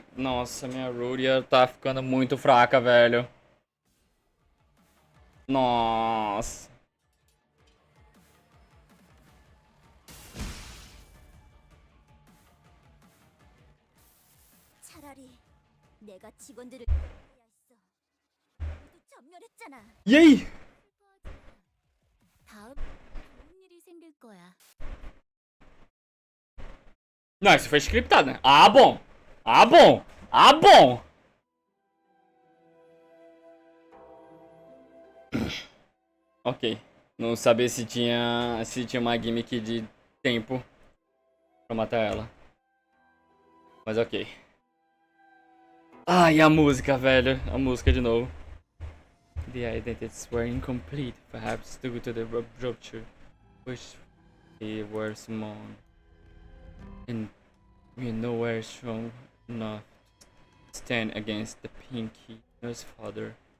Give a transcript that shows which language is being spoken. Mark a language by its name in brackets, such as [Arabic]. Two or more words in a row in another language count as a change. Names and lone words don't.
[Portuguese] Nossa, minha Ruria tá ficando muito fraca, velho. Nossa. [Korean] 차라리 내가 직원들을 해야 했어. 모두 전멸했잖아. [Portuguese] E aí? [Korean] 다음 좋은 일이 생길 거야. [Portuguese] Não, isso foi scriptado, né? Ah, bom. Ah, bom. Ah, bom. Ok. Não sabia se tinha uma gimmick de tempo pra matar ela. Mas ok. Ah, e a música, velho. A música de novo. [English] The identities were incomplete, perhaps due to the rupture, which they were small. And we're nowhere strong enough to stand against the Pinky Nurse Father.